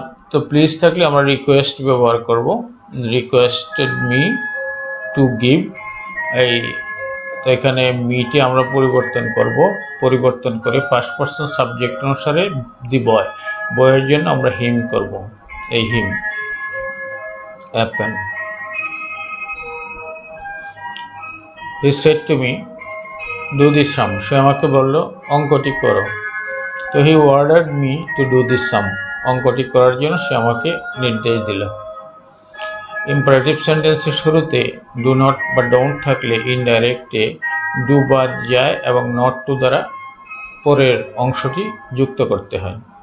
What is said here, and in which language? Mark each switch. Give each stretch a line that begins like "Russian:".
Bangla: তো প্লিজ থাকলে আমরা রিকোয়েস্ট ব্যবহার করব,
English: Requested me to give.
Bangla: এই তো এখানে মিটি আমরা পরিবর্তন করে ফার্স্ট পারসন সাবজেক্ট অনুসারে দি বয়, বয়ের জন্য আমরা হিম করব, এই
English: Him a pen. He said to me do this sum,
Bangla: সে আমাকে বলল অঙ্কটি করো।
English: তো he ordered me to do this sum,
Bangla: অঙ্কটি করার জন্য সে আমাকে নির্দেশ দিল। ইম্পারেটিভ সেন্টেন্সের শুরুতে ডু নট বা ডোন্ট থাকলে ইনডাইরেক্টে ডু বাদ যায় এবং নট টু দ্বারা পরের অংশটি যুক্ত করতে হয়।